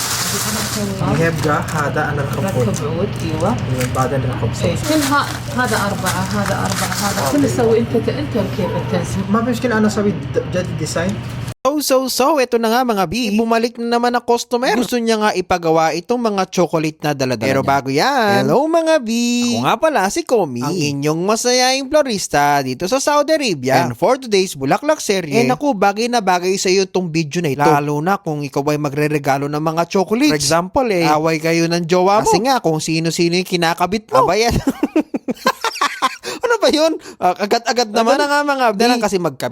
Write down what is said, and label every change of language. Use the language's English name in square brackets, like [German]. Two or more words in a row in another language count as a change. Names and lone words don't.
[Arabic] يبقى هذا أنا رقم ركب عود ايوه. بعدين رقم إيه. كلها هذا أربعة هذا أربعة هذا كل سوي انت كيف التنسيق. ما في مشكلة أنا أسوي جديد ديزاين. [Filipino] So, ito na nga mga B, bumalik na naman ang customer. Gusto niya nga ipagawa itong mga chocolate na dala-dala. Pero bago yan, hello mga B! Ako nga pala si Komi, ang inyong masayahing florista dito sa Saudi Arabia. [English] And for today's [Filipino] Bulaklak serye, naku, bagay na bagay sa iyo itong video na ito. Lalo na kung ikaw ay magre-regalo ng mga chocolates. [English] For example, [Filipino] away kayo ng jowa mo. Kasi nga, kung sino-sino yung kinakabit mo. Abayan. Ano ba yun? Agad-agad naman. Ito na nga mga B. Kasi magkabit.